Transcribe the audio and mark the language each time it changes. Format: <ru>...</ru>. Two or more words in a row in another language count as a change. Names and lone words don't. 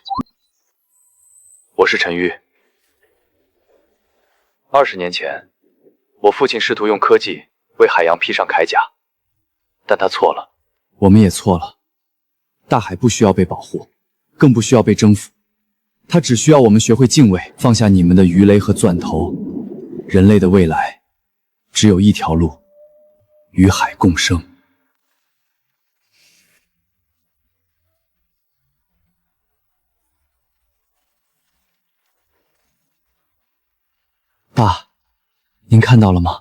<zh>我是陈玉。20年前，我父亲试图用科技为海洋披上鎧甲，但他錯了。我們也錯了。大海不需要被保護，更不需要被征服，它只需要我們學會敬畏，放下你們的魚雷和鑽頭。人類的未來只有一條路，與海共生。爸，您看到了嗎？</zh>